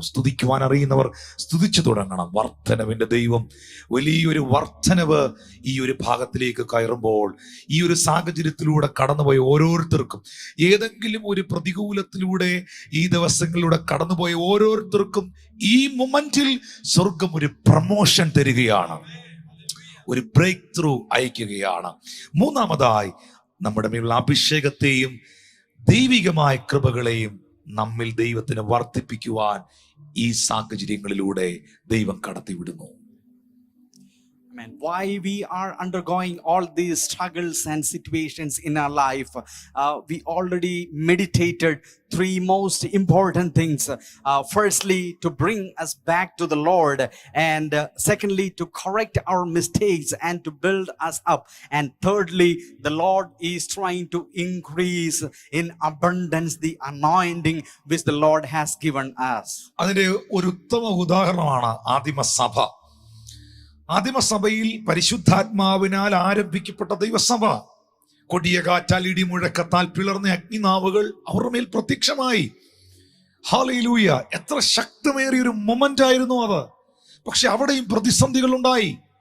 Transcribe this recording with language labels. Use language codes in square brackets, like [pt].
[ml] സ്തുതിക്കുവാൻ അറിയുന്നവർ സ്തുതിച്ചു തുടങ്ങണം. വർധനവിന്റെ ദൈവം വലിയൊരു വർധനവ് ഈ ഒരു ഭാഗത്തിലേക്ക് കയറുമ്പോൾ, ഈ ഒരു സാഹചര്യത്തിലൂടെ കടന്നുപോയ ഓരോരുത്തർക്കും, ഏതെങ്കിലും ഒരു പ്രതികൂലത്തിലൂടെ ഈ ദിവസങ്ങളിലൂടെ കടന്നുപോയ ഓരോരുത്തർക്കും ഈ മൊമെന്റിൽ സ്വർഗം ഒരു പ്രമോഷൻ തരികയാണ്, ഒരു ബ്രേക്ക് ത്രൂ അയക്കുകയാണ്. മൂന്നാമതായി, നമ്മുടെ മേലുള്ള അഭിഷേകത്തെയും ദൈവികമായ കൃപകളെയും നമ്മിൽ ദൈവത്തിന് വർദ്ധിപ്പിക്കുവാൻ ഈ സാഹചര്യങ്ങളിലൂടെ ദൈവം കടത്തിവിടുന്നു. [en] Why we are undergoing all these struggles and situations in our life, we already meditated three most important things. Firstly, to bring us back to the Lord, and secondly, to correct our mistakes and to build us up, and thirdly, the Lord is trying to increase in abundance the anointing which the Lord has given us. [ml] അതിന്റെ ഒരു ഉത്തമ ഉദാഹരണമാണ് ആദിമസഭ. ആദിമസഭയിൽ പരിശുദ്ധാത്മാവിനാൽ ആരംഭിക്കപ്പെട്ട ദൈവസഭ കൊടിയ കാറ്റാൽ ഇടിമുഴക്കത്താൽ പിളർന്ന അഗ്നിനാവുകൾ അവരുടെ മേൽ പ്രത്യക്ഷമായി. ഹല്ലേലൂയ. എത്ര ശക്തമേറിയ ഒരു മൊമെന്റ് ആയിരുന്നു അത്. പക്ഷെ അവിടെയും പ്രതിസന്ധികൾ ഉണ്ടായി.